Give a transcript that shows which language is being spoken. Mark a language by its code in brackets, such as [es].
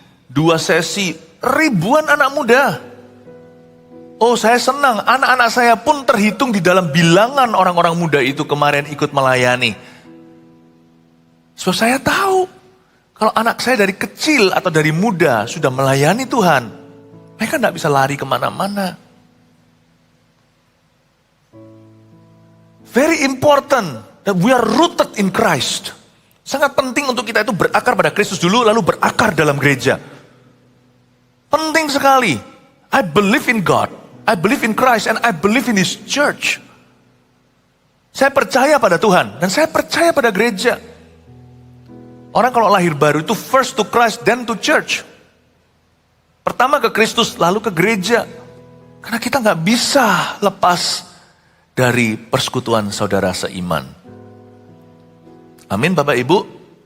[id] 2 sesi, ribuan anak muda. Oh, saya senang, anak-anak saya pun terhitung di dalam bilangan orang-orang muda itu kemarin ikut melayani. So saya tahu, kalau anak saya dari kecil atau dari muda sudah melayani Tuhan, mereka tidak bisa lari kemana-mana. [en] Very important that we are rooted in Christ. [id] Sangat penting untuk kita itu berakar pada Kristus dulu, lalu berakar dalam gereja. Penting sekali. [en] I believe in God, I believe in Christ, and I believe in His church. [id] Saya percaya pada Tuhan, dan saya percaya pada gereja. Orang kalau lahir baru itu [en] first to Christ, then to church. [id] Pertama ke Kristus, lalu ke gereja. Karena kita nggak bisa lepas dari persekutuan saudara seiman. Amin Bapak Ibu.